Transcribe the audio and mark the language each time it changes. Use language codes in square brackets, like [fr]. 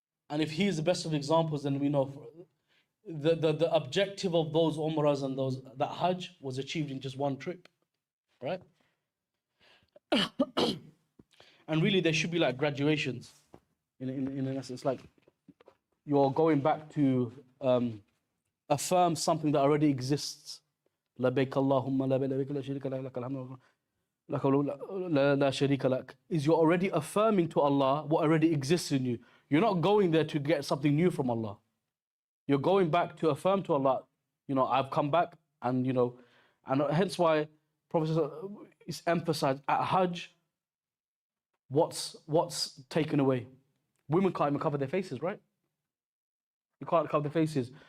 [en] And if he is the best of examples, then we know the objective of those Umrahs and that Hajj was achieved in just one trip. Right? And really there should be like graduations. In essence, like you're going back to affirm something that already exists. [ar] لبيك اللهم لبيك لا شريك لك لك الحمد لك لا شريك لك, [en] is you're already affirming to Allah what already exists in you. You're not going there to get something new from Allah. You're going back to affirm to Allah, you know, I've come back, and you know, and hence why Prophet is emphasized at Hajj. What's taken away? Women can't even cover their faces, right? You can't cover their faces.